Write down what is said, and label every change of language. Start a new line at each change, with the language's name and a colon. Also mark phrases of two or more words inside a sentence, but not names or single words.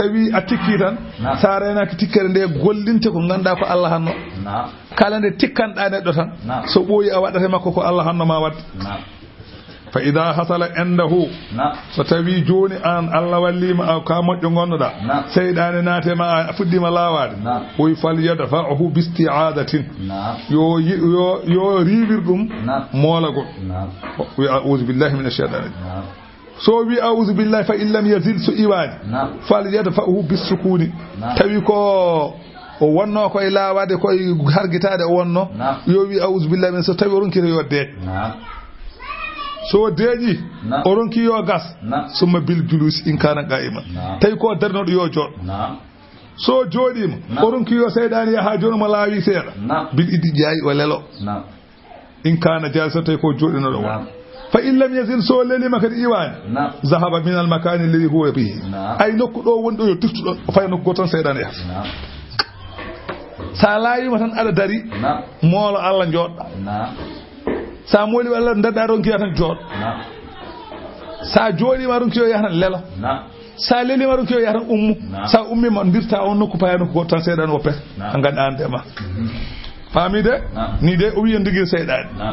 Fula: tawi a tikki tan sa renaki tikkere nde gollinte ko ganda ko Allah hanno kala nde tikkanɗa neɗɗo tan so ɓooyi a waɗate makko ko Allah hanno ma wadde
Arabic: فإذا حصل عنده
Fula: so tawi joni an Allah wallima ka moƴƴo gonnoɗa seyɗane naatema a fuɗɗima lawade oy
Arabic: فليدفعه بالاستعاذة
Fula: yo riwir ɗum moolagol wi
Arabic: أعوذ بالله من الشيطان
Fula: so wi
Arabic: أعوذ بالله فإن لم يزل
Fula: so iwani
Arabic: فليدفعه بالسكون
Fula: tawi ko o wonno koye lawade koye hargitade o wonno yo wi
Arabic: أعوذ بالله من
Fula: so tawi o ronkita yo deej so deeƴi o ronki yo gas
Arabic: ثم بالجلوس إن كان قائما
Fula: tawi ko darnoɗo yo jooɗ so jooɗima o ronki yo seyɗani yaha joni mo laawi seeɗa bil iddi jaayi o lelo
Arabic: إن كان جالسا
Fula: so tawi ko jooɗinoɗo won
Arabic: فإن لم يزل
Fula: so lelima kadi iwani
Arabic: ذهب من المكان الذي هو به
Fula: ay nokku ɗo woni ɗo yo tiftuɗo o fay nokku goto tan seyɗani yaha sa laawima tan aɗa dari moolo Allah jooɗɗa sa mooli walla dadda ronkiya tan jooɗo sa jooɗima ronkiyo yaha tan lelo sa lelima ronkiyo yaha tan ummu sa ummima dirta on nokku paya nokku goto tan seyɗani woppete a ganda an ndema faami de ni de o wiya ndigui seyɗani